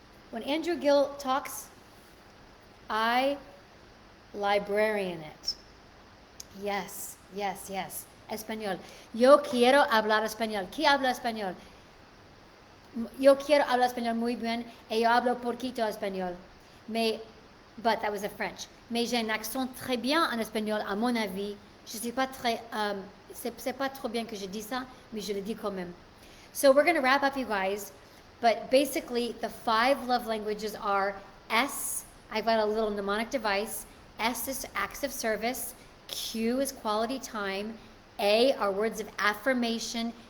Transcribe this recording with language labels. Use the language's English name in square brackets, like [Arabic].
[English] When Andrew Gill talks, I librarian it. Yes. Español. [Spanish] Yo quiero hablar español. ¿Quién habla español? Yo quiero hablar español muy bien, et yo hablo poquito español. [English] But that was a French. [French] Mais j'ai un accent très bien en espagnol, à mon avis. Je sais pas très, c'est pas trop bien que je dis ça, mais je le dis quand même. [English] So we're going to wrap up, you guys. But basically, the 5 love languages are S. I've got a little mnemonic device. S is acts of service. Q is quality time. A are words of affirmation.